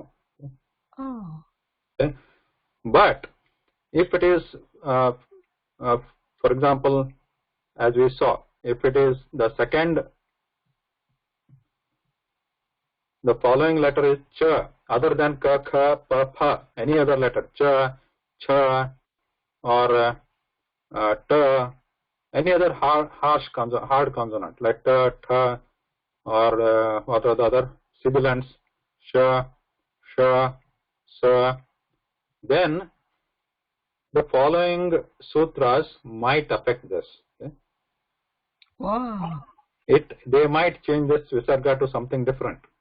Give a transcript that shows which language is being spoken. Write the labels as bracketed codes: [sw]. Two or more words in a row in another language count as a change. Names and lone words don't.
[en] Oh. Okay. But if it is, for example, as we saw, if it is the the following letter is cha, other than ka, kha, pa, pha, any other letter, cha, cha, or ta, any other hard consonant like ta, tha, or what are the other sibilants, sha, sha, sa, then the following sutras might affect this. Okay? Wow. They might change this visarga to something different.